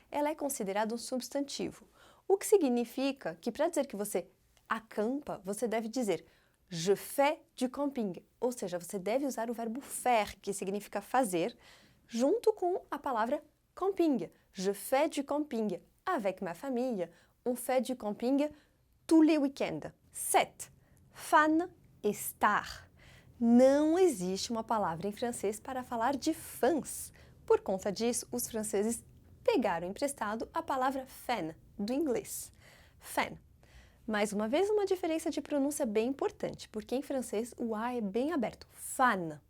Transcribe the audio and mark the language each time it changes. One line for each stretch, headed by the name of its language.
Portuguese: Ela é considerada um substantivo. O que significa que para dizer que você acampa, você deve dizer
French: je fais du camping.
Portuguese: Ou seja, você deve usar o verbo faire, que significa fazer, junto com a palavra camping.
French: Je fais du camping. Avec ma famille, on fait du camping tous les week-ends.
Portuguese: 7. Fan e star. Não existe uma palavra em francês para falar de fãs. Por conta disso, os franceses pegaram emprestado a palavra fan, do inglês. Fan. Mais uma vez, uma diferença de pronúncia bem importante, porque em francês o A é bem aberto, fan.